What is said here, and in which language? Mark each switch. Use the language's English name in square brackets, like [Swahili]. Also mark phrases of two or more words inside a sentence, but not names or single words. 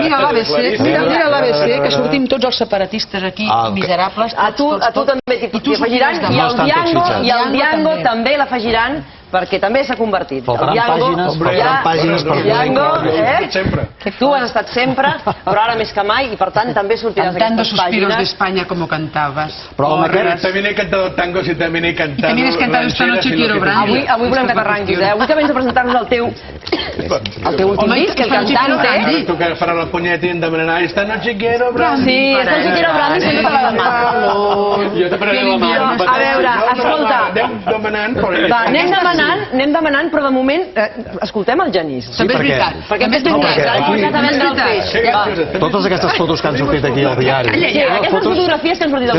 [Catalan] Mira l'ABC, que sortim tots els separatistes aquí, miserables. A tu també t'hi afegiran, i el Diango també l'afegiran, perquè també s'ha convertit. Faltaran pàgines per que tu has estat sempre, però ara més que mai, i per tant també sortiràs [Spanish] Cantando suspiros de España como cantabas. También he cantado tangos y también he cantado... I también has cantado Esta noche quiero brandy. [Catalan] Avui volem que t'arranquis, Avui que vens a presentar-nos el teu últim disc, el cantante. Tu que faràs el punyet i em demanarà Esta noche quiero brandy. Sí, Esta noche quiero brandy sempre per la mà. Jo te pararé la mà. A veure, escolta. Anem demanant, però de moment escoltem el Genís. També és veritat. Perquè hem començat a vendre el peix. Totes aquestes fotos que han sortit aquí al diari... Aquestes fotografies que han sortit al diari.